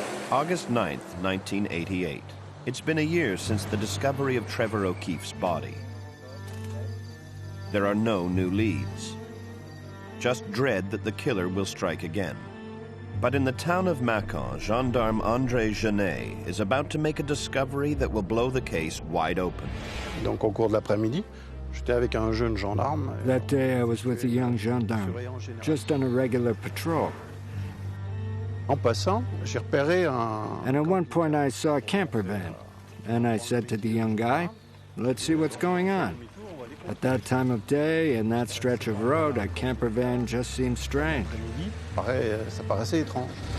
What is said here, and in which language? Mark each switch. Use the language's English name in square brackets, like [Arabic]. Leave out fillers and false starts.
[English] August 9th, 1988. It's been a year since the discovery of Trevor O'Keefe's body. There are no new leads. Just dread that the killer will strike again. But in the town of Mâcon, gendarme André Genet is about to make a discovery that will blow the case wide open. [French] Donc au cours de l'après-midi, j'étais avec un jeune gendarme. [English] That day I was with a young gendarme, just on a regular patrol. [French] En passant, j'ai repéré un... [English] And at one point I saw a camper van, and I said to the young guy, let's see what's going on. At that time of day, in that stretch of road, a camper van just seemed strange. [French] Ça paraissait étrange.